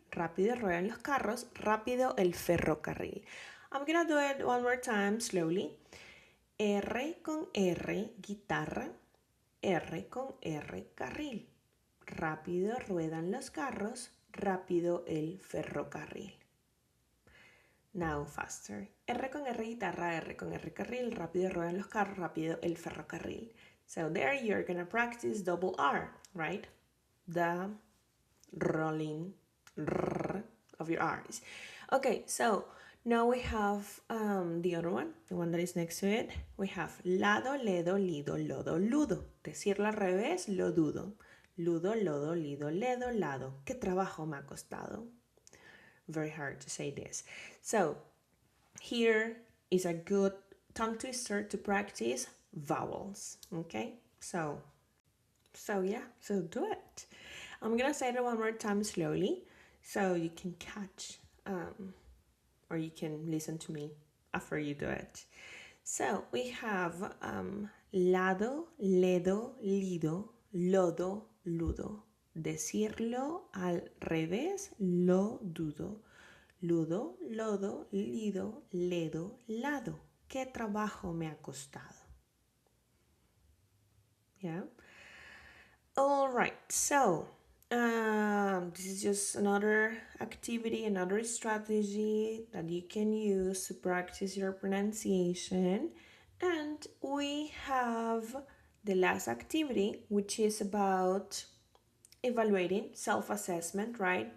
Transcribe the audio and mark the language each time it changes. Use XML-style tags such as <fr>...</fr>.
<es>Rápido ruedan los carros, rápido el ferrocarril.</es> <en>I'm gonna do it one more time slowly.</en> <es>R con R guitarra, R con R carril. Rápido ruedan los carros, rápido el ferrocarril.</es> <en>Now faster.</en> <es>R con R guitarra, R con R carril, rápido ruedan los carros, rápido el ferrocarril.</es> <en>So there you're gonna practice double R, right? The rolling R of your R's. Okay, so now we have the other one, the one that is next to it. We have</en> <es>lado, ledo, lido, lodo, ludo. Decirlo al revés, lo dudo. Ludo, lodo, lido, ledo, lado. ¿Qué trabajo me ha costado?</es> <en>Very hard to say this. So here is a good tongue twister to practice vowels. Okay, so yeah, so do it. I'm gonna say it one more time slowly so you can catch or you can listen to me after you do it. So we have</en> <es>lado, ledo, lido, lodo, ludo. Decirlo al revés, lo dudo. Ludo, lodo, lido, ledo, lado. ¿Qué trabajo me ha costado?</es> <en>Yeah. All right, so this is just another activity, another strategy that you can use to practice your pronunciation. And we have the last activity, which is about evaluating, self-assessment, right?</en>